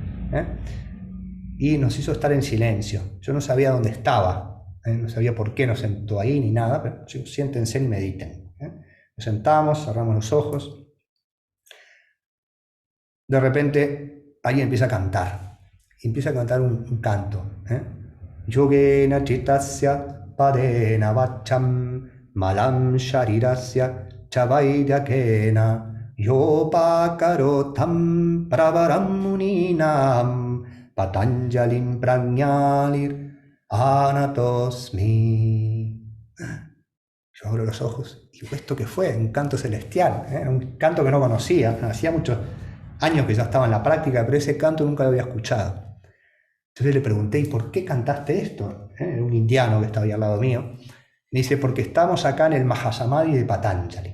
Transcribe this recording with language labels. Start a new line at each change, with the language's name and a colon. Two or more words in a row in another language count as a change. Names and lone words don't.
Spanish: Y nos hizo estar en silencio. Yo no sabía dónde estaba, no sabía por qué nos sentó ahí ni nada, pero siéntense y mediten. Nos sentamos, cerramos los ojos. De repente alguien empieza a cantar. Y empieza a cantar un canto.
Sanskrit: Yogena chitasya padena vacham malam sharirasya chavaidakena yopakarotam pravaram muninam Patanjalim Prajnalir Anatosmi.
Spanish: Yo abro los ojos y digo, ¿esto qué fue? Un canto celestial, un canto que no conocía. Hacía muchos años que ya estaba en la práctica, pero ese canto nunca lo había escuchado. Entonces le pregunté, ¿y por qué cantaste esto? Era un indiano que estaba ahí al lado mío. Me dice, porque estamos acá en el Mahasamadhi de Patanjali.